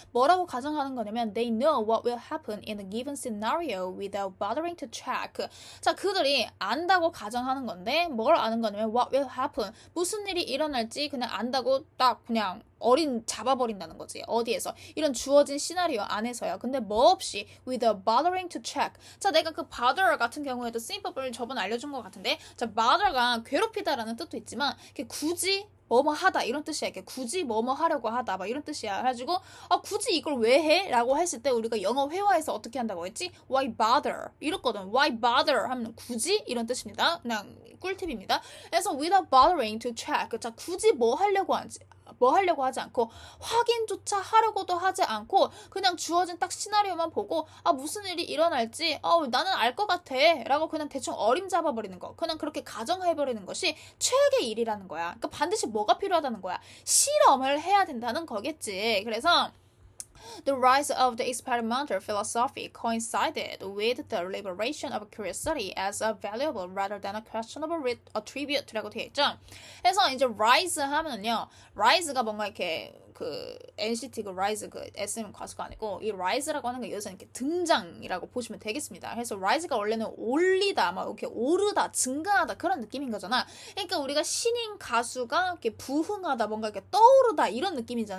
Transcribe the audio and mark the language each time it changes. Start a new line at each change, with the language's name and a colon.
Korean: 뭐라고 가정하는 거냐면,
English: they know what will happen in a given scenario without bothering to check.
Korean: 자, 그들이 안다고 가정하는 건데, 뭘 아는 거냐면
English: what will happen,
Korean: 무슨 일이 일어날지 그냥 안다고 딱 그냥 잡아버린다는 거지. 어디에서? 이런 주어진 시나리오 안에서요. 근데 뭐 없이
English: without bothering to check.
Korean: 자, 내가 그 bother 같은 경우에도 쓰임법을 저번에 알려준 것 같은데, 자, bother가 괴롭히다라는 뜻도 있지만 굳이 뭐뭐 하다 이런 뜻이야. 이렇게 굳이 뭐뭐 하려고 하다 막 이런 뜻이야. 해가지고 굳이 이걸 왜 해? 라고 했을 때 우리가 영어 회화에서 어떻게 한다고 했지?
English: Why bother?
Korean: 이렇거든.
English: Why bother?
Korean: 하면 굳이 이런 뜻입니다. 그냥 꿀팁입니다.
English: 그래서 without bothering to check.
Korean: 자, 굳이 뭐 하려고 하지 않고, 확인조차 하려고도 하지 않고, 그냥 주어진 딱 시나리오만 보고 무슨 일이 일어날지 나는 알 것 같아 라고 그냥 대충 어림잡아버리는 거, 그냥 그렇게 가정해버리는 것이 최악의 일이라는 거야. 그러니까 반드시 뭐가 필요하다는 거야? 실험을 해야 된다는 거겠지.
English: 그래서 The rise of the experimental philosophy coincided with the liberation of curiosity as a valuable rather than a questionable attribute라고
Korean: 되어 있죠. 그래서 이제 rise 하면은요, rise가 뭔가 이렇게 그 NCT 그 rise 그 SM 가수가 아니고, 이 rise라고 하는 게 여기서 이렇게 등장이라고 보시면 되겠습니다. 그래서 rise가 원래는 올리다, 막 이렇게 오르다, 증가하다 그런 느낌인 거잖아. 그러니까 우리가 신인 가수가 이렇게 부흥하다, 뭔가 이렇게 떠오르다 이런 느낌이잖아.